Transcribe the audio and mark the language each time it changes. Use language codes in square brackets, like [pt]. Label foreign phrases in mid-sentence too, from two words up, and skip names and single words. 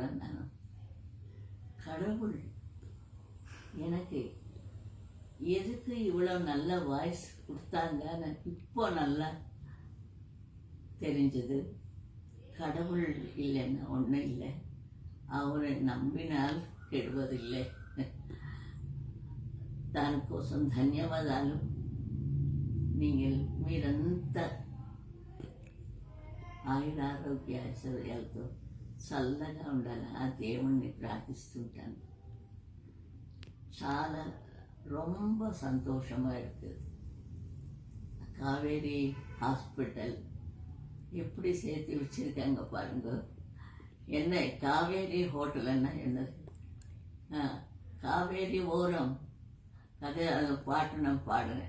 [ta] நான் கடவுள் எனக்கு எதுக்கு இவ்வளோ நல்ல வாய்ஸ் கொடுத்தாங்கன்னு இப்போ நல்லா தெரிஞ்சது. கடவுள் இல்லைன்னா ஒன்றும் இல்லை, அவரை நம்பினால் கெடுவதில்லை. [te] దానికోసం ధన్యవాదాలు. நீங்கள் మీరంత ఆయురారోగ్య ఐశ్వర్యాలతో చల్లగా ఉండాలని ఆ దేవుణ్ణి ప్రార్థిస్తుంటాను. [ta] చాలా ரொம்ப சந்தோஷமாக இருக்குது. காவேரி ஹாஸ்பிட்டல் எப்படி சேர்த்து வச்சுருக்காங்க பாருங்க. என்ன காவேரி ஹோட்டல்னா என்னது? காவேரி ஓரம் கதை அது பாட்டு நான் பாடுறேன்.